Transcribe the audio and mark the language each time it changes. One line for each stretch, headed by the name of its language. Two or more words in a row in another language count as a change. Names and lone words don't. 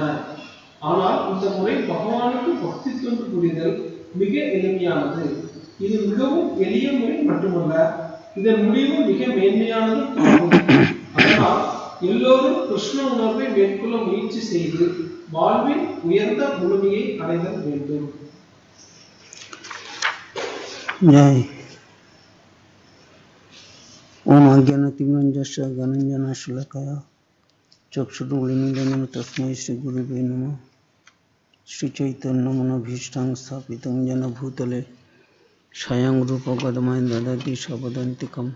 Tamil: ஆனால் இந்த முறை பகவானுக்கு பக்தி தொண்டு புரிதல் மிக எளிமையானது. இது மிகவும் எளிய முறை மட்டுமல்ல, இதன் முடிவு மிக மேன்மையானது ஆகும். அதனால் எல்லோரும் கிருஷ்ண உணர்வை மேற்கொள்ள முயற்சி செய்து வாழ்வின் உயர்ந்த முழுமையை அடைதல் வேண்டும்.
Sanskrit: जय ओम अज्ञानतिमिरञ्जस्य ज्ञानाञ्जनशलाकया चक्षुरुन्मीलितं तस्मै श्रीगुरुवे नमः। श्रीचैतन्यमनोभीष्टं स्थापितं येन भूतले स्वयं रूपं पद्मं ददाति स्वपदान्तिकं।